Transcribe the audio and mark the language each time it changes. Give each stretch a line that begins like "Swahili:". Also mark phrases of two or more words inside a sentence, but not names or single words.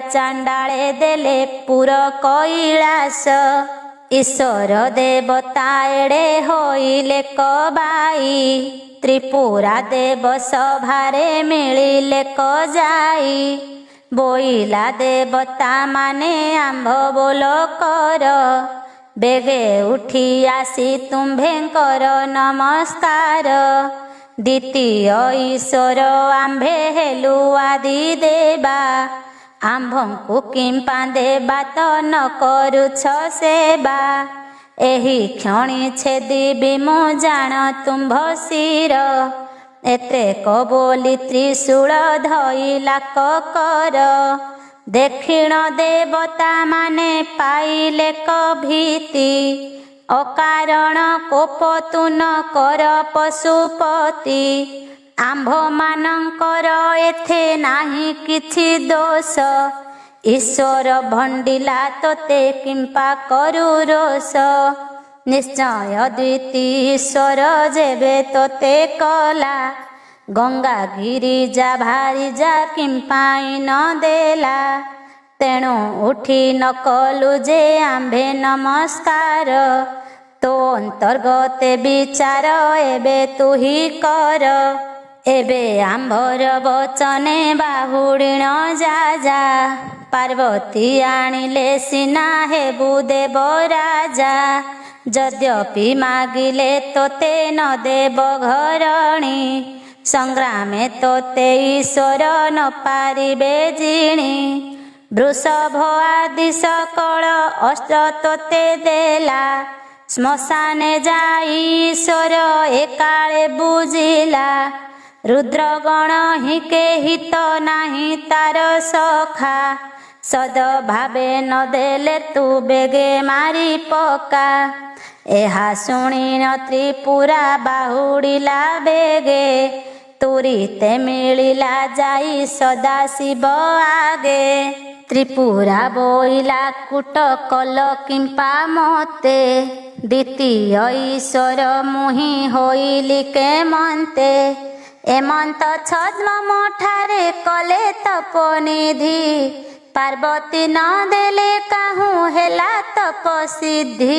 Odia: ଚାଣ୍ଡାଳେ ଦେଲେ ପୁର କୈଳାସ ଈଶ୍ୱର ଦେବତା ଏଡ଼େ ହୋଇଲେ କବାଇ ତ୍ରିପୁରା ଦେବ ସଭାରେ ମିଳିଲେ ଯାଇ ବୋଇଲା ଦେବତା ମାନେ ଆମ୍ଭ ବୋଲ କର ବେଗେ ଉଠି ଆସି ତୁମ୍ଭେଙ୍କର ନମସ୍କାର ଦ୍ୱିତୀୟ ଈଶ୍ୱର ଆମ୍ଭେ ହେଲୁ ଆଦି ଦେବା ଆମ୍ଭଙ୍କୁ କିମ୍ପା ଦେବା ତୋ ନ କରୁଛ ସେବା ଏହି କ୍ଷଣି ଛେଦି ମୁ ଜାନ ତୁମ୍ଭ ଶିର ଏତେକ ବୋଲି ତ୍ରିଶୂଳ ଧଇଲା କର ଦକ୍ଷିଣ ଦେବତା ମାନେ ପାଇଲେ ଭୀତି ଅକାରଣ କୋପ ତୁ ନ କର ପଶୁପତି ଆମ୍ଭ ମାନଙ୍କର ଏଥେ ନାହି କିଛି ଦୋଷ ଈଶ୍ୱର ଭଣ୍ଡିଲା ତୋତେ କିମ୍ପା କରୁ ରୋଷ ନିଶ୍ଚୟ ଦ୍ୱିତୀୟ ଈଶ୍ୱର ଯେବେ ତୋତେ କଲା ଗଙ୍ଗା ଗିରିଜା ଭାରିଜା କିମ୍ପାଇ ନ ଦେଲା ତେଣୁ ଉଠି ନ କଲୁ ଯେ ଆମ୍ଭେ ନମସ୍କାର ତୋ ଅନ୍ତର୍ଗତେ ବିଚାର ଏବେ ତୁ ହି କର ଏବେ ଆମ୍ଭର ବଚନେ ବାହୁଡ଼ିଣ ଯା ପାର୍ବତୀ ଆଣିଲେ ସିନା ହେବୁ ଦେବ ରାଜା ଯଦ୍ୟପି ମାଗିଲେ ତୋତେ ନ ଦେବ ଘରଣୀ ସଂଗ୍ରାମେ ତୋତେ ଈଶ୍ୱର ନ ପାରିବେ ଜିଣି ବୃଷଭ ଆଦି ସକଳ ଅଷ୍ଟ ତୋତେ ଦେଲା ଶ୍ମଶାନେ ଯାଇ ଈଶ୍ୱର ଏକାଳେ ବୁଝିଲା ରୁଦ୍ରଗଣ ହି କେହି ତୋ ନାହି ତାର ସଖା ସଦ୍ଭାବେ ନ ଦେଲେ ତୁ ବେଗେ ମାରି ପକା ଏହା ଶୁଣି ନ ତ୍ରିପୁରା ବାହୁଡ଼ିଲା ବେଗେ ତୁରିତେ ମିଳିଲା ଯାଇ ସଦାଶିବ ଆଗେ ତ୍ରିପୁରା ବୋଇଲା କୂଟ କଲ କିମ୍ପା ମତେ ଦ୍ୱିତୀୟ ଈଶ୍ୱର ମୁହି ହୋଇଲି କେ ମନ୍ତେ ଏମନ୍ତ ଛଦ୍ମ ଠାରେ କଲେ ତପନିଧି, ପାର୍ବତୀ ନ ଦେଲେ କାହୁଁ ହେଲା ତପ ସିଦ୍ଧି।